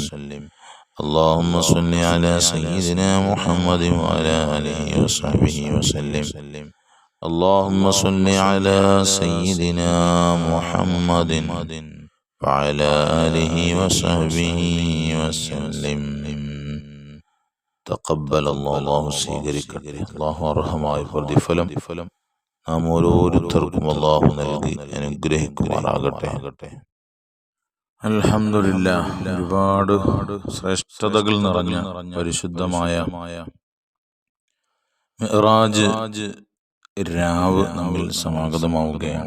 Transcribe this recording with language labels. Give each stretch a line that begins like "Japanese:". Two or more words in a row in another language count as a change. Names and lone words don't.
Arabic: اللهم صل على سيدنا محمد وعلى آله وصحبه وسلم. اللهم صل على سيدنا محمد وعلى آله وصحبه وسلم.
Malayalam: തഖബ്ബൽ അല്ലാഹു സ്വീകരിക്കട്ടെ. അല്ലാഹു അർഹമായ പ്രതിഫലം നാം ഓരോരുത്തർക്കും അല്ലാഹു നൽകി അനുഗ്രഹിക്കുമാറാകട്ടെ. അൽഹംദുലില്ലാഹ്, ഒരുപാട് ശ്രേഷ്ഠതകൾ നിറഞ്ഞ പരിശുദ്ധമായ മിഅ്റാജ് രാവ് നമ്മിൽ സമാഗതമാവുകയാണ്.